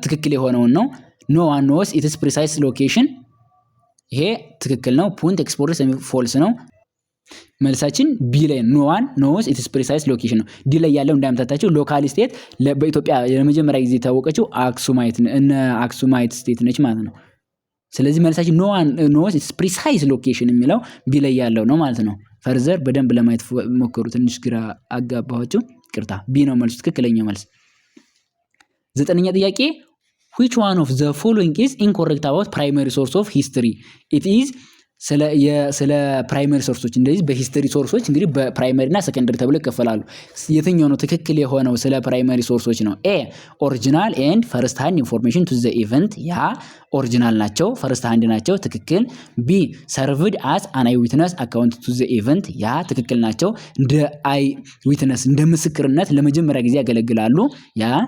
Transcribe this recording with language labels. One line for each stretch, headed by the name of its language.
Amharic: ትክክል የሆነውን ነው።
English: no one knows its precise location
Amharic: ይሄ ትክክል ነው። ፑንት ኤክስፖርት ፎልስ ነው። መልሳችን ቢ ላይ no one knows its precise location ነው። ዲ ላይ ያለው እንዳምታታቸው ሎካል ስቴት በኢትዮጵያ ለመጀመሪያ ጊዜ የታወቀችው አክሱማይት ስቴት ነች ማለት ነው። ስለዚህ መልሳችን no one knows its precise location የሚለው ቢ ላይ ያለው ነው ማለት ነው። ፈርዘር በደንብ ለማየት ሞክሩ። ትንሽ ግራ አጋባችሁ፣ ይቅርታ። ቢ ነው መልሱ፣ ትክክለኛው መልስ። ዘጠነኛ ጥያቄ
English: which one of the following is incorrect about primary source of history?
Amharic: it is ስለ ፕራይመሪ ሶርሶች እንደዚህ በሂስትሪ ሶርሶች እንግዲህ በፕራይመሪ እና ሰከንደሪ ተብለው ይከፈላሉ። የትኛው ነው ትክክል የሆነው ስለ ፕራይመሪ ሶርሶች ነው?
English: ኤ ኦሪጂናል ኤንድ ፈርስት ሃንድ ኢንፎርሜሽን ቱ ዘ ኢቨንት፣
Amharic: ያ ኦሪጂናል ናቸው ፈርስት ሃንድ ናቸው ትክክል።
English: ቢ ሰርቭድ አስ አን አይ ዊትነስ አካውንት ቱ ዘ ኢቨንት፣
Amharic: ያ ትክክል ናቸው እንደ አይ ዊትነስ እንደ ምስክርነት ለመጀመሪያ ጊዜ ያገለግላሉ፣ ያ